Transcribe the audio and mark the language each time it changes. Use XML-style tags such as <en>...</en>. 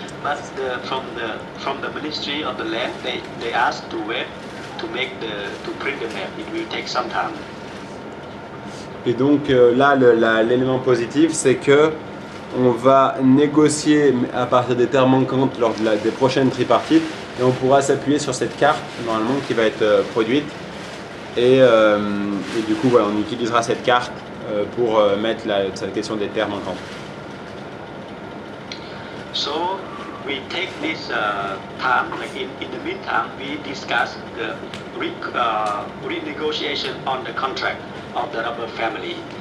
<en>But from the Ministry of the Land, they asked to wait to print the map. It will take some time.</en> <fr>Et donc là, l'élément positif, c'est que on va négocier à partir des terres manquantes lors des prochaines tripartites, et on pourra s'appuyer sur cette carte normalement qui va être produite. Et du coup, voilà, on utilisera cette carte pour mettre cette question des terres manquantes.</fr> <en>So we take this time, like in the meantime, we discuss the renegotiation on the contract of the rubber family.</en>